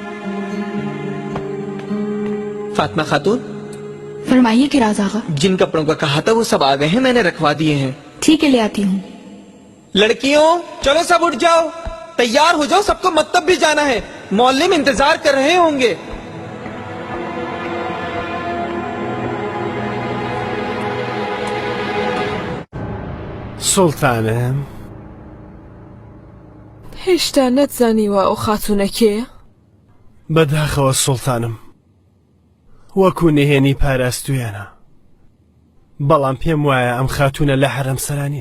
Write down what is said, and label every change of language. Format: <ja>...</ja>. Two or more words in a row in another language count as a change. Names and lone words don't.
<ur>فاطمہ خاتون, فرمائیے کہ راز آغا. جن کپڑوں کا کہا تھا وہ سب آ گئے ہیں, میں نے رکھوا دیے ہیں. ٹھیک ہے, لے آتی ہوں. لڑکیوں چلو سب اٹھ جاؤ, تیار ہو جاؤ, سب کو مکتب بھی جانا ہے. معلم انتظار کر رہے ہوں گے. سلطانم,</ur> <ckb>هێشتا نەتزانیوە ئەو خاتونە کێیە؟ بەداخەوە سوڵتانم, وەکو نهێنی پاراستویانە, بەڵام پێم وایە ئەم خاتونە لە حەرەم سەرانیە.</ckb>